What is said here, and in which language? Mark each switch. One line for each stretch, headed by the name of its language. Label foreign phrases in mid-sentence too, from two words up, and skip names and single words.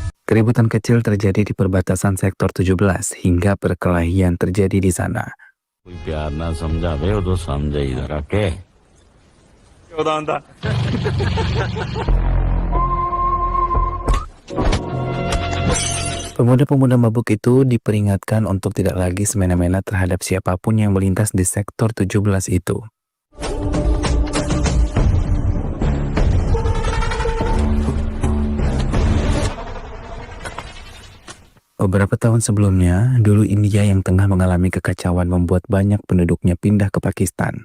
Indonesian: Keributan kecil terjadi di perbatasan sektor 17 hingga perkelahian terjadi di sana.
Hindi: कोई प्यार ना समझावे वो तो समझे इधर आके
Indonesian: Pemuda-pemuda mabuk itu diperingatkan untuk tidak lagi semena-mena terhadap siapapun yang melintas di sektor 17 itu. Beberapa tahun sebelumnya, dulu India yang tengah mengalami kekacauan membuat banyak penduduknya pindah ke Pakistan.